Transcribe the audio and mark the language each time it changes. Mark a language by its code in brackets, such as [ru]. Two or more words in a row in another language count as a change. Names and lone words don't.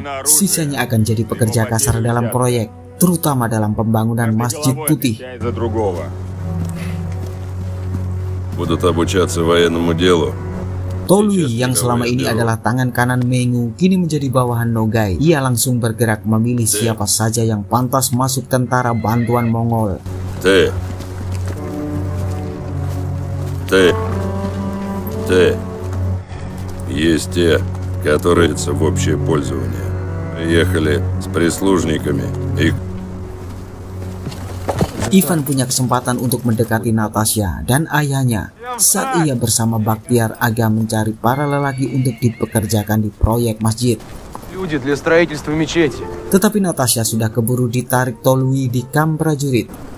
[id] Sisanya akan jadi pekerja kasar dalam proyek, terutama dalam pembangunan Masjid Putih. Tolui yang selama ini adalah tangan kanan Mengu kini menjadi bawahan Nogai. Ia langsung bergerak memilih siapa saja yang pantas masuk tentara bantuan Mongol. [ru] Есть те, которые в общее пользование. Приехали с прислужниками и... [id] Ivan punya kesempatan untuk mendekati Natasha dan ayahnya saat ia bersama Bakhtiar Aga mencari para lelaki untuk dipekerjakan di proyek masjid. Tetapi Natasha sudah keburu ditarik Tolui di kamp prajurit.